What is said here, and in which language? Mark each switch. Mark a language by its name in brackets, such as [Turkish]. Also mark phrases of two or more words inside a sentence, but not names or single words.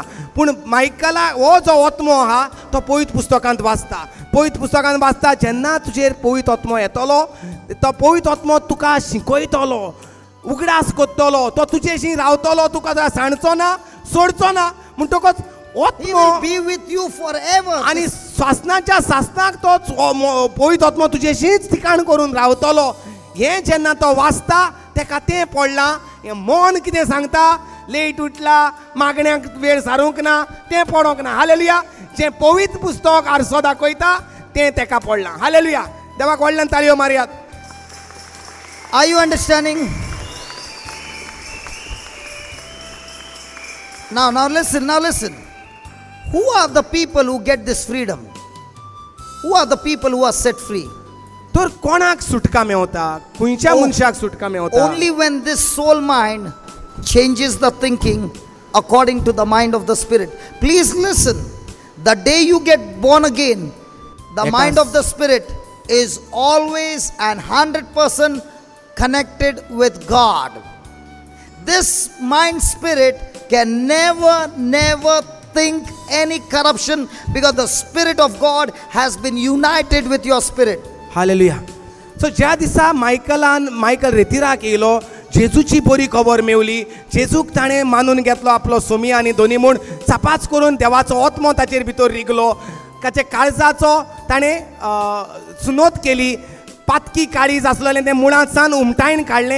[Konkani] पूण मायकला हो जो आत्मो आहा तो पवित्र पुस्तकांत वाचता. पवित्र पुस्तकांत वाचता, जेन्ना तुजेर पवित्र आत्मो येतलो, तो पवित्र आत्मो तुका शिकयतलो, उगडास करतलो, तो तुजेशी रावतलो, तुका सांडचो ना, सोडचो ना. म्हणटकच [English] He will be with you forever. [Konkani] आनी स्वासनाच्या सासनाक तो पवित्र आत्मो तुजेशीच ठिकाण करून रावतलो. हे जेन्ना तो वाचता तेका तें पडलां, हें मन कितें सांगता, लेट उठला, मागण्यांक वेळ सारूंक ना, तें पडोंक ना. हालेलुया. जें पवित्र पुस्तक आरसो दाखयता तें तेका पडलां. हालेलुया. देवाक व्हडल्यान ताळयो मारयात. [English] Are you understanding? Now listen. Who are the people who get this freedom? Who are the people who are set free? [Konkani] तर कोणाक सुटका मेवता, खंयच्या मनशाक सुटका मेवता? [English] Only when this soul mind changes the thinking according to the mind of the Spirit. Please listen. The day you get born again, the mind of the Spirit is always and 100% connected with God. This mind spirit can never think any corruption, because the Spirit of God has been united with your spirit. [Konkani] हालेलुया. सो ज्या दिसा मायकल रेतिराक येयलो, जेजूची बरी खबर मेवली, जेजूक ताणें मानून घेतलो आपलो सोमी आनी दोनी म्हूण, चापाच करून देवाचो आत्मो ताचेर भितर रिगलो, ताचे काळजाचो ताणें सुनोत केली, पातकी काळीज आसलेलें तें मुळांत सावन उमटायन काडलें.